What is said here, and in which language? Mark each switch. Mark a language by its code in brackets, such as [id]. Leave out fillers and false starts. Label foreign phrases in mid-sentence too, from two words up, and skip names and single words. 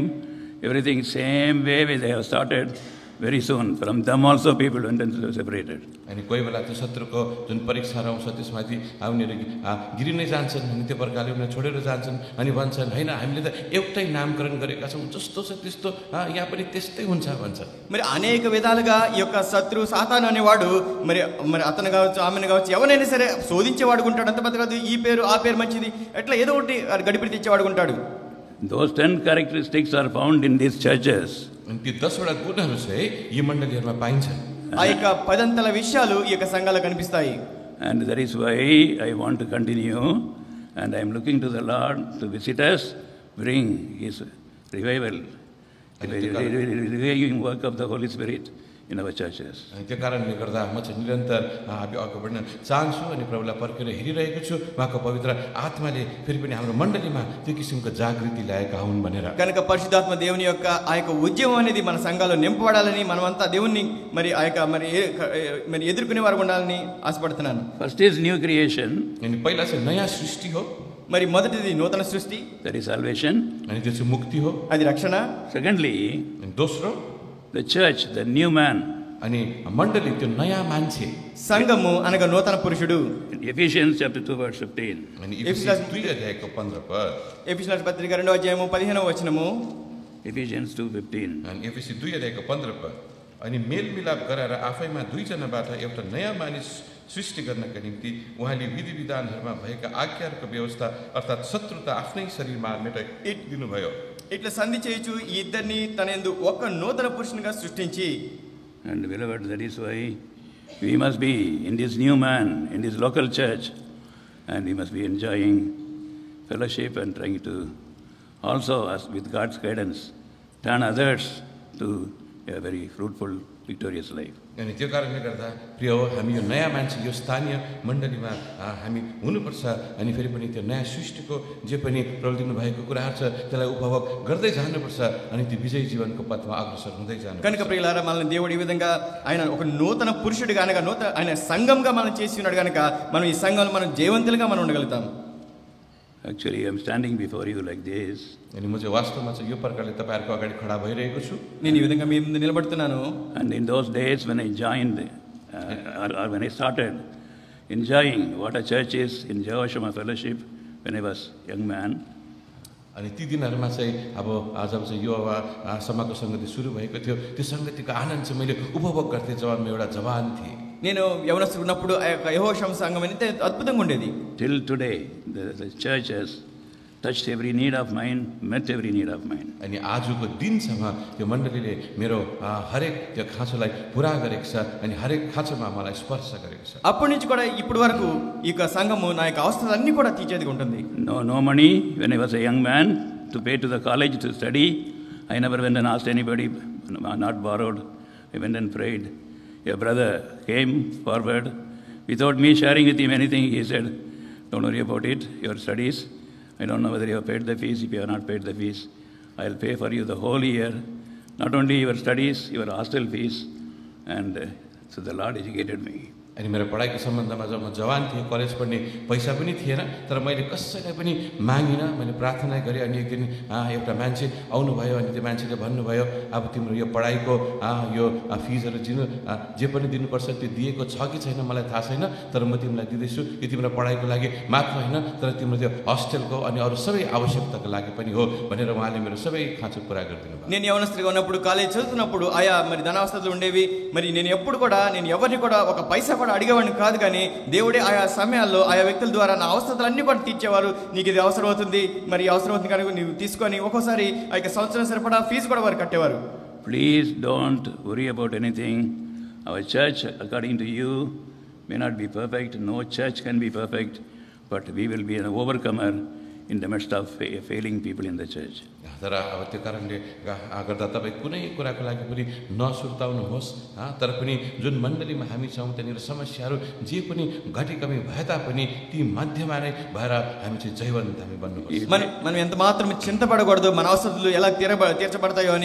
[en] Everything same way they have started. Very soon from them also people went and separated. [ne] अनि कोही बेला त्यो शत्रुको जुन परीक्षा आउँछ त्यसमाथि उनीहरू गिरिनै जान्छन् अनि त्यो प्रकारले उनीहरू छोडेर जान्छन् अनि भन्छन् हैन हामीले त एउटै नामकरण गरेका छौँ जस्तो छ त्यस्तो यहाँ पनि त्यस्तै हुन्छ भन्छ. [te] మరి అనేక విధాలుగా ఈ యొక్క శత్రువు సాతాను అనేవాడు మరి అతను కావచ్చు ఆమెను కావచ్చు ఎవరైనా సరే శోధించేవాడు ఉంటాడు. అంత మాత్రం కాదు ఈ పేరు ఆ పేరు మంచిది ఎట్లా ఏదో ఒకటి గడిపిడి తెచ్చేవాడు ఉంటాడు. [en] Those 10 characteristics are found in these churches. [ne] अनि ती 10 वटा गुणहरू चाहिँ यी मण्डलीहरूमा पाइन्छन्. [te] ఆ యొక్క పదంతల విషయాలు ఈ యొక్క సంఘాలలో కనిపిస్తాయి. [en] And that is why I want to continue and I am looking to the Lord to visit us, bring his revival, the reviving work of the Holy Spirit in our churches. [ne] अनि त्यो कारणले गर्दा म चाहिँ निरन्तर अगाडि बढ्न चाहन्छु अनि प्रभुलाई पर्खेर हेरिरहेको छु। उहाँको पवित्र आत्माले फेरि पनि हाम्रो मण्डलीमा त्यो किसिमको जागृति ल्याएका हुन् भनेर। [te] కనుక పరిశుద్ధాత్మ దేవుని యొక్క ఆ యొక్క ఉద్యమం అనేది మన సంఘాల్లో నింపబడాలని మనమంతా దేవుణ్ణి మరి ఆ యొక్క మరి ఎదుర్కొనే వారు ఉండాలని ఆశపడుతున్నాను. [en] First is new creation. [ne] अनि पहिला चाहिँ नयाँ सृष्टि हो, [te] మరి మొదటిది నూతన సృష్టి, [en] that is salvation. [ne] अनि त्यो चाहिँ मुक्ति हो। [te] అది రక్షణ. [en] Secondly, [ne] अनि दोस्रो [en] the church, the new man. [ne] अनि मण्डली त्यो नयाँ मान्छे, [te] సంఘము అనగా నూతన పురుషుడు. [en] In Ephesians chapter 2 verse 15. [ne] अनि एफिसियन्स 2 अध्यायको 15 पद, [te] ఎఫెసీయుల పత్రిక 2వ అధ్యాయము 15వ వచనము, [en] Ephesians 2:15. [ne] अनि एफिसी 2 अध्यायको 15 पद, अनि मेलमिलाप गराएर आफैमा दुईजनाबाट एउटा नयाँ मानिस सृष्टि गर्नका निम्ति उहाँले विधि विधानहरूमा भएका आज्ञाहरूको व्यवस्था अर्थात् शत्रुता आफ्नै शरीरमा मेटाइ दिनुभयो। [te] ఇట్లా సంధి చేయుచు ఈ ఇద్దరిని తన యందు ఒక నూతన పురుషునిగా సృష్టించి. [en] And beloved, that is why we must be in this new man, in this local church, and we must be enjoying fellowship and trying to also, as with God's guidance, turn others to a very fruitful, victorious life. [ne] अनि त्यो कारणले गर्दा प्रिय हो, हामी यो नयाँ मान्छे यो स्थानीय मण्डलीमा हामी हुनुपर्छ। अनि फेरि पनि त्यो नयाँ सृष्टिको जे पनि प्रवृत्ति भएको कुराहरू छ त्यसलाई उपभोग गर्दै जानुपर्छ अनि त्यो विजयी जीवनको पथमा अग्रसर हुँदै जानुपर्छ। [te] కనుక ప్రియులారా, మనల్ని దేవుడు ఈ విధంగా ఆయన ఒక నూతన పురుషుడిగా అనగా ఆయన సంఘంగా మనం చేసి ఉన్నాడు కనుక మనం ఈ సంఘంలో మనం జయవంతులుగా మనం ఉండగలుగుతాం. [en] Actually, I am standing before you like this. [ne] अनि म चाहिँ वास्तवमा चाहिँ यो प्रकारले तपाईँहरूको अगाडि खडा भइरहेको छु। [te] నేను ఈ విధంగా మీ ముందు నిలబడుతున్నాను. [en] And in those days when I joined, or when I started enjoying what a church is in Jehoshama Fellowship when I was young man, [ne] अनि ती दिनहरूमा चाहिँ अब जब चाहिँ यो समाजको सङ्गति सुरु भएको थियो त्यो सङ्गतिको आनन्द चाहिँ मैले उपभोग गर्थेँ जब म एउटा जवान थिएँ। [te] నేను యవనస్తుడు ఉన్నప్పుడు ఆ యొక్క యెహోషామ సంఘం అనేది అద్భుతంగా ఉండేది. [en] Till today, the church has touched every need of mine, met every need of mine. [ne] अनि आजको दिनसम्म त्यो मण्डलीले मेरो हरेक त्यो खाँचोलाई पुरा गरेको छ अनि हरेक खाँचोमा मलाई स्पर्श गरेको छ। [te] అప్పటి నుంచి కూడా ఇప్పటి వరకు ఈ యొక్క సంఘము నా యొక్క అవసరాలన్నీ కూడా తీర్చేదిగా ఉంటుంది. [en] No money when I was a young man to pay to the college to study. I never went and asked anybody, not borrowed. I went and prayed. A brother came forward without me sharing with him anything. He said, "Don't worry about it, your studies. I don't know whether you have paid the fees. If you have not paid the fees, I'll pay for you the whole year. Not only your studies, your hostel fees." And so the Lord educated me. [ne] अनि मेरो पढाइको सम्बन्धमा जब म जवान थिएँ, कलेज पढ्ने पैसा पनि थिएन, तर मैले कसैलाई पनि मागिनँ, मैले प्रार्थना गरेँ। अनि एक दिन एउटा मान्छे आउनुभयो अनि त्यो मान्छेले भन्नुभयो, अब तिम्रो यो पढाइको यो फिजहरू जे पनि दिनुपर्छ त्यो दिएको छ कि छैन मलाई थाहा छैन, तर म तिमीलाई दिँदैछु। यो तिम्रो पढाइको लागि मात्र होइन, तर तिम्रो त्यो हस्टेलको अनि अरू सबै आवश्यकताको लागि पनि हो भनेर उहाँले मेरो सबै खाँचो पुरा गरिदिनु भयो। [te] నేను యవనస్తుడిగా ఉన్నప్పుడు కాలేజ్ చదువుతున్నప్పుడు ఆయా మరి ధనావస్థలు ఉండేవి. మరి నేను ఎప్పుడు కూడా నేను ఎవరిని కూడా ఒక పైసా కూడా అడిగేవాడిని కాదు. కానీ దేవుడే ఆయా సమయాల్లో ఆయా వ్యక్తుల ద్వారా నా అవసరాలన్నీ కూడా తీర్చేవారు. నీకు ఇది అవసరం అవుతుంది, మరి అవసరం అవుతుంది కనుక నువ్వు తీసుకొని ఒక్కోసారి ఆ యొక్క సంవత్సరం సరిపడా ఫీజు కూడా వారు కట్టేవారు. [en] Please don't worry about anything. Our church, according to you, may not be perfect. No church can be perfect, but we will be an overcomer in the midst of failing people in the church. [ne] तर अब त्यो कारणले गर्दा तपाईँ कुनै कुराको लागि पनि नसुर्ताउनुहोस्। तर पनि जुन मण्डलीमा हामी छौँ त्यहाँनिर समस्याहरू जे पनि घटी कमी भए तापनि ती मध्यमा नै भएर हामी चाहिँ जयवन्त हामी बन्नुपर्छ। [te] మనం ఎంత మాత్రం చింతపడకూడదు మన అవసరాలు ఎలా తీర్చబడతాయో అని.